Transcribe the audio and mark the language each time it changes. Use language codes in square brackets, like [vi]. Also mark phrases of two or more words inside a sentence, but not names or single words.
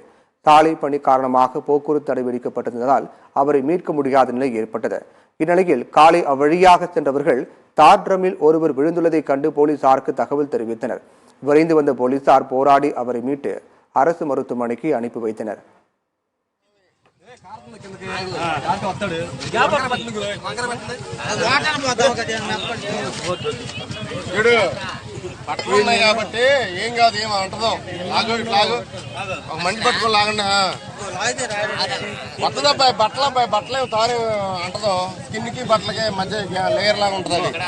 [ta] சாலை பணி காரணமாக போக்குவரத்து தடை விதிக்கப்பட்டிருந்ததால் அவரை மீட்க முடியாத நிலை ஏற்பட்டது. இந்நிலையில் காலை அவ்வழியாக சென்றவர்கள் தார் ட்ரம்மில் ஒருவர் விழுந்துள்ளதை கண்டு போலீசாருக்கு தகவல் தெரிவித்தனர். விரைந்து வந்த போலீசார் போராடி அவரை மீட்டு அரசு மருத்துவமனைக்கு அனுப்பி வைத்தனர். [te] బట్టలు ఉన్నాయి కాబట్టి ఏం కాదు, ఏం అంటదో లాగు లాగు ఒక మంచి పట్టుకొని లాగండి. కొత్తదబ్బాయి బట్టలే తారు అంటదో, స్కిన్ కి బట్టలకి మధ్య లేయర్ లాగా ఉంటది.